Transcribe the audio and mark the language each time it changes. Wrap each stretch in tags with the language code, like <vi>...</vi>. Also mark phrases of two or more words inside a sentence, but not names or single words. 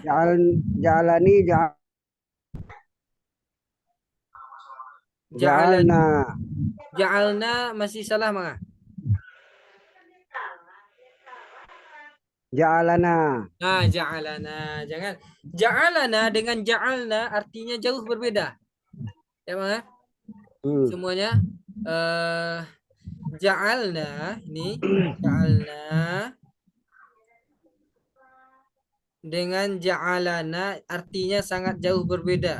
<ar>Ja'alani, ja'alna.</ar> <bjn>Ja'alna masih salah mangah.</bjn> <ar>Ja'alana.</ar> <bjn>Nah, ja'alana. Jangan. Ja'alana dengan ja'alna artinya jauh berbeda. Ya mangah. Semuanya ja'alna ini ja'alna dengan ja'alana artinya sangat jauh berbeda.</bjn>